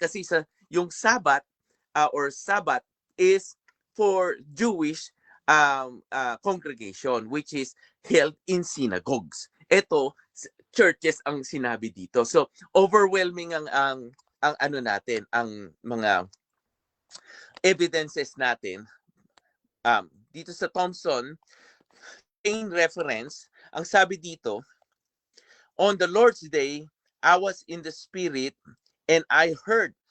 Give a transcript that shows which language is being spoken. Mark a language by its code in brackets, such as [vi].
[tl] Kasi yung [en] Sabbath or Sabbath is for Jewish congregation, which is held in synagogues. [tl] Ito, churches ang sinabi dito. So, overwhelming ang ano natin, ang mga evidences natin. Dito sa Thompson, [en] main reference, [tl] ang sabi dito, [en] on the Lord's Day, I was in the Spirit and I heard.